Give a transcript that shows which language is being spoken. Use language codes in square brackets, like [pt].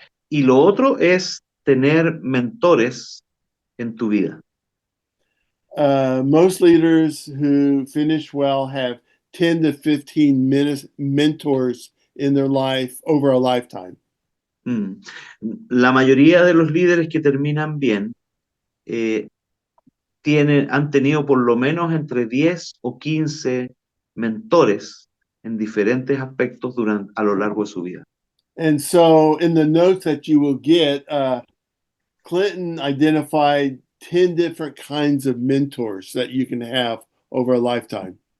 [es] Y lo otro es tener mentores en tu vida. [en] Most leaders who finish well have 10 to 15 mentors in their life over a lifetime. [es] La mayoría de los líderes que terminan bien han tenido por lo menos entre 10 o 15 mentores en diferentes aspectos a lo largo de su vida. [en] And so in the notes that you will get, Clinton identified 10 different kinds of mentors that you can have over a lifetime.